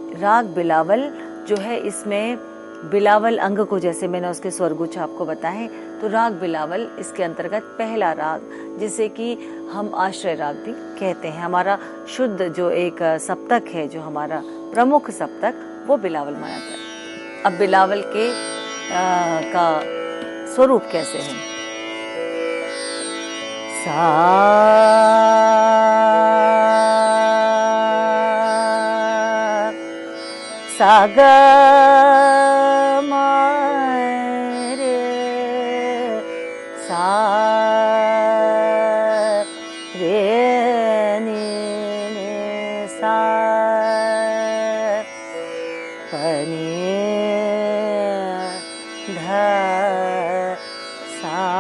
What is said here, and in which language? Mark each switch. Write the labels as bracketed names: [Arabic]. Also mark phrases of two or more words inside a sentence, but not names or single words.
[Hindi] और राग बिलावल जो है इसमें बिलावल अंग को, जैसे मैंने उसके स्वरगुच्छ आपको बताए, तो राग बिलावल इसके अंतर्गत पहला राग, जिसे कि हम आश्रय राग भी कहते हैं। हमारा शुद्ध जो एक सप्तक है, जो हमारा प्रमुख सप्तक, वो बिलावल माना जाता है। अब बिलावल के का स्वरूप कैसे है? सा ग म रे सा रे नि सा प नि ध सा